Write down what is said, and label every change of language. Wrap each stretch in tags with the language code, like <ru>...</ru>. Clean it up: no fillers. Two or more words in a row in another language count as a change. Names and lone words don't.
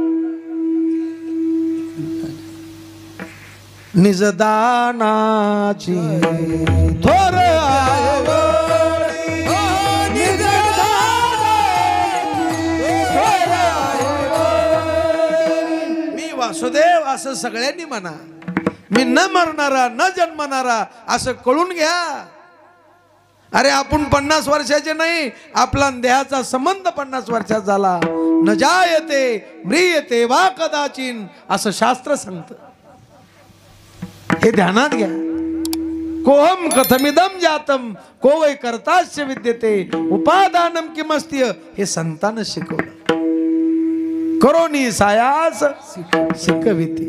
<mr>निजदानाची थोर मी वासुदेव असं सगळ्यांनी म्हणा. मी न मरणारा न जन्मणारा असं कळून घ्या. अरे आपण 50 वर्षाचे नाही, आपला देहाचा संबंध 50 वर्षात झाला.</mr> <sa>न जायते म्रियते वा कदाचिन</sa> <mr>असं शास्त्र सांगतं. हे ध्यानात घ्या.</mr> <sa>कोहम कथमिदम जातम को वै कर्तास्य विद्यते उपादानम किमस्त्य</sa> <mr>हे संतानं शिकवलं. करोनी सायास शिकविती.</mr>